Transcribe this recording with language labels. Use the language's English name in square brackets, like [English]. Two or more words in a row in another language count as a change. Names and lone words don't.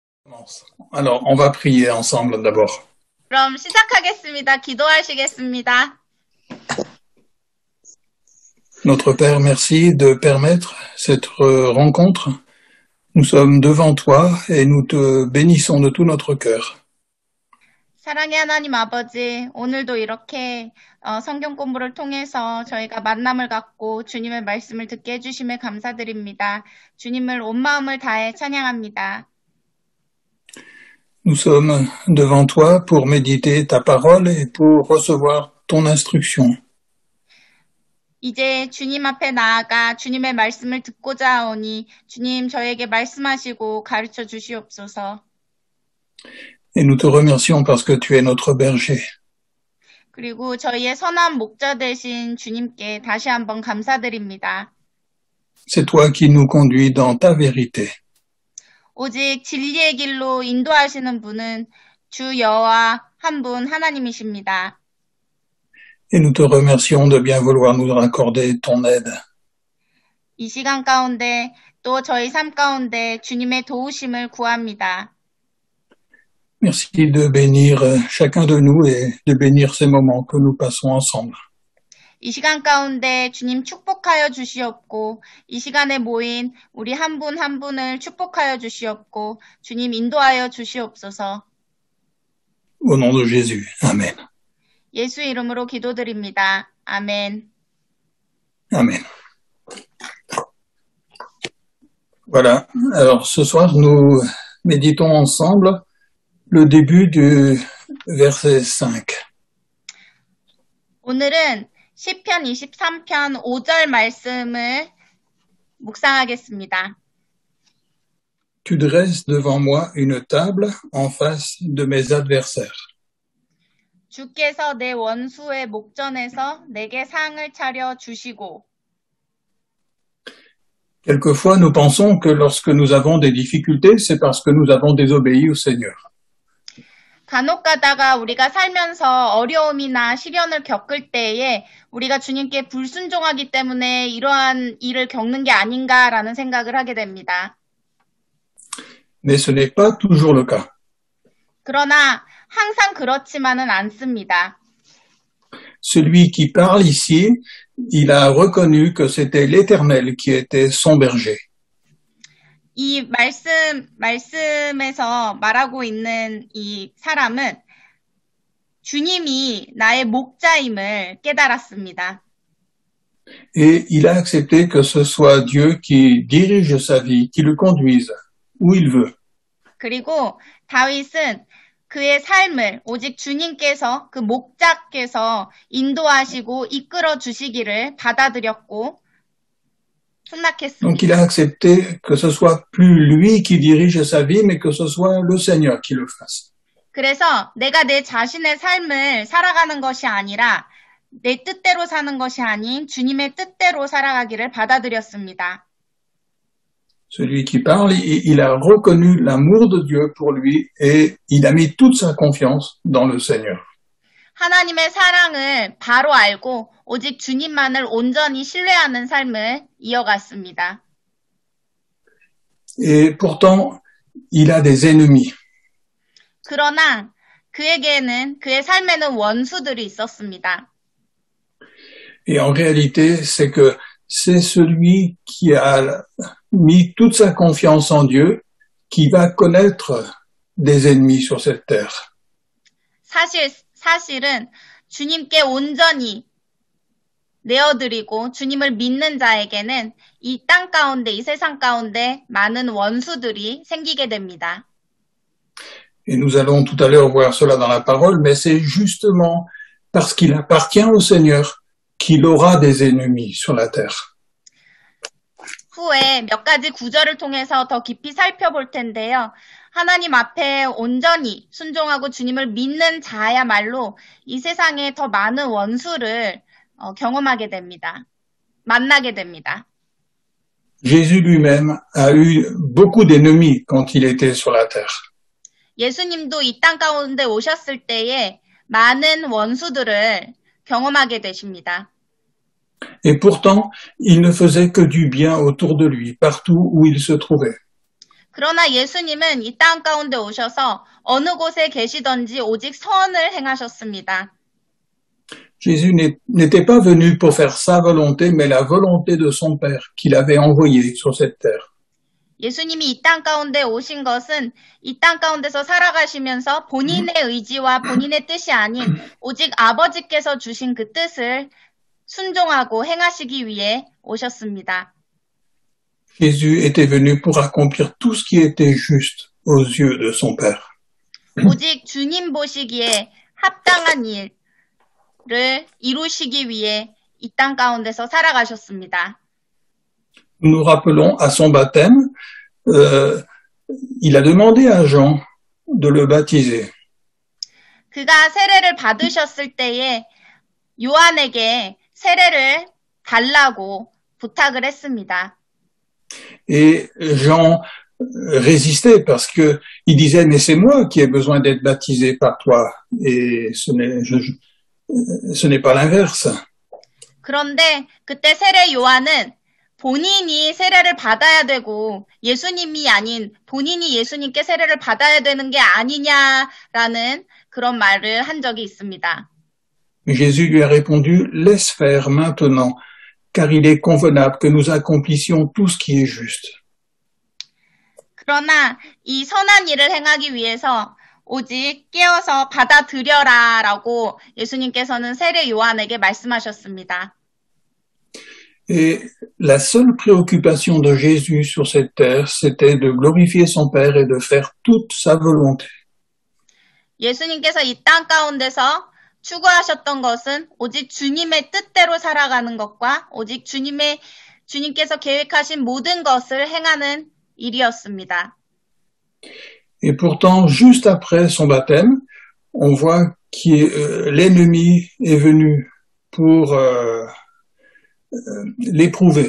[French] Alors, on va prier ensemble d'abord. [Korean] 그럼 시작하겠습니다. 기도하시겠습니다. [French] Notre Père, merci de permettre cette rencontre. Nous sommes devant toi et nous te bénissons de tout notre cœur. [Korean] 사랑의 하나님 아버지, 오늘도 이렇게 성경 공부를 통해서 저희가 만남을 갖고 주님의 말씀을 듣게 해주심에 감사드립니다. 주님을 온 마음을 다해 찬양합니다. [French] Nous sommes devant toi pour méditer ta parole et pour recevoir ton instruction. [Korean] 이제 주님 앞에 나아가 주님의 말씀을 듣고자 하오니 주님 저에게 말씀하시고 가르쳐 주시옵소서. [French] Et nous te remercions parce que tu es notre berger. [Korean] 그리고 저희의 선한 목자 되신 주님께 다시 한번 감사드립니다. [French] C'est toi qui nous conduis dans ta vérité. [Korean] 오직 진리의 길로 인도하시는 분은 주 여호와 한 분 하나님이십니다. [French] Et nous te remercions de bien vouloir nous accorder ton aide. [Korean] 이 시간 가운데 또 저희 삶 가운데 주님의 도우심을 구합니다. [French] Merci de bénir chacun de nous et de bénir ces moments que nous passons ensemble. [Korean] 이 시간 가운데 주님 축복하여 주시옵고 이 시간에 모인 우리 한 분 한 분을 축복하여 주시옵고 주님 인도하여 주시옵소서. [French] Au nom de Jésus. Amen. [Korean] 예수 이름으로 기도드립니다. 아멘. [French] Amen. Voilà. Alors ce soir, nous méditons ensemble le début du verset 5. [Korean] 오늘은 시편 23편 5절 말씀을 묵상하겠습니다. [French] Tu dresses devant moi une table en face de mes adversaires. [Korean] 주께서 내 원수의 목전에서 내게 상을 차려 주시고. [French] Quelquefois, nous pensons que lorsque nous avons des difficultés, c'est parce que nous avons désobéi au Seigneur. [Korean] 간혹 가다가 우리가 살면서 어려움이나 시련을 겪을 때에 우리가 주님께 불순종하기 때문에 이러한 일을 겪는 게 아닌가라는 생각을 하게 됩니다. [French] Mais ce n'est pas toujours le cas. [Korean] 그러나 항상 그렇지만은 않습니다. [French] Celui qui parle ici, il a reconnu que c'était l'Éternel qui était son berger. [Korean] 이 말씀에서 말하고 있는 이 사람은 주님이 나의 목자임을 깨달았습니다. [French] Et il a accepté que ce soit Dieu qui dirige sa vie, qui le conduise où il veut. [Korean] 그리고 다윗은 그의 삶을 오직 주님께서 그 목자께서 인도하시고 이끌어 주시기를 받아들였고 승낙했습니다. [French] Donc il a accepté que ce soit plus lui qui dirige sa vie, mais que ce soit le Seigneur qui le fasse. [Korean] 그래서 내가 내 자신의 삶을 살아가는 것이 아니라 내 뜻대로 사는 것이 아닌 주님의 뜻대로 살아가기를 받아들였습니다. [French] Celui qui parle, il a reconnu l'amour de Dieu pour lui et il a mis toute sa confiance dans le Seigneur. [Korean] 하나님의 사랑을 바로 알고 오직 주님만을 온전히 신뢰하는 삶을 이어갔습니다. [French] Et pourtant, il a des ennemis. [Korean] 그러나 그에게는 그의 삶에는 원수들이 있었습니다. [French] Et en réalité, c'est que c'est celui qui a mis toute sa confiance en Dieu qui va connaître des ennemis sur cette terre. [Korean] 사실은 주님께 온전히 내어드리고 주님을 믿는 자에게는 이 땅 가운데, 이 세상 가운데 많은 원수들이 생기게 됩니다. [French] Et nous allons tout à l'heure voir cela dans la parole, mais c'est justement parce qu'il appartient au Seigneur qu'il aura des ennemis sur la terre. [Korean] 후에 몇 가지 구절을 통해서 더 깊이 살펴볼 텐데요. 하나님 앞에 온전히 순종하고 주님을 믿는 자야말로 이 세상에 더 많은 원수를 경험하게 됩니다. 만나게 됩니다. [French] Jésus lui-même a eu beaucoup d'ennemis quand il était sur la terre. [Korean] 예수님도 이 땅 가운데 오셨을 때에 많은 원수들을 경험하게 되십니다. [French] Et pourtant, il ne faisait que du bien autour de lui, partout où il se trouvait. [Korean] 그러나 예수님은 이 땅 가운데 오셔서 어느 곳에 계시던지 오직 선을 행하셨습니다. [French] Jésus n'était pas venu pour faire sa volonté, mais la volonté de son Père qu'il avait envoyé sur cette terre. [Korean] 예수님이 이 땅 가운데 오신 것은 이 땅 가운데서 살아가시면서 본인의 의지와 본인의 뜻이 아닌 오직 아버지께서 주신 그 뜻을 순종하고 행하시기 위해 오셨습니다. [French] Jésus était venu pour accomplir tout ce qui était juste aux yeux de son Père. [Korean] 오직 주님 보시기에 합당한 일을 이루시기 위해 이 땅 가운데서 살아가셨습니다. [French] Nous nous rappelons à son baptême, il a demandé à Jean de le baptiser. [Korean] 그가 세례를 받으셨을 때에 요한에게 세례를 달라고 부탁을 했습니다. [French] Et Jean résistait parce que il disait mais c'est moi qui ai besoin d'être baptisé par toi et ce n'est pas l'inverse. [Korean] 그런데 그때 세례 요한은 본인이 세례를 받아야 되고 예수님이 아닌 본인이 예수님께 세례를 받아야 되는 게 아니냐라는 그런 말을 한 적이 있습니다. [French] Jésus lui a répondu laisse faire maintenant car il est convenable que nous accomplissions tout ce qui est juste. [Korean] 그러나 이 선한 일을 행하기 위해서 오직 깨어서 받아들여라라고 예수님께서는 세례 요한에게 말씀하셨습니다. [French] Et la seule préoccupation de Jésus sur cette terre, c'était de glorifier son Père et de faire toute sa volonté. [Korean] 예수님께서 이 땅 가운데서 추구하셨던 것은 오직 주님의 뜻대로 살아가는 것과 오직 주님께서 계획하신 모든 것을 행하는 일이었습니다. [French] Et pourtant, juste après son baptême, on voit que l'ennemi est venu pour l'éprouver.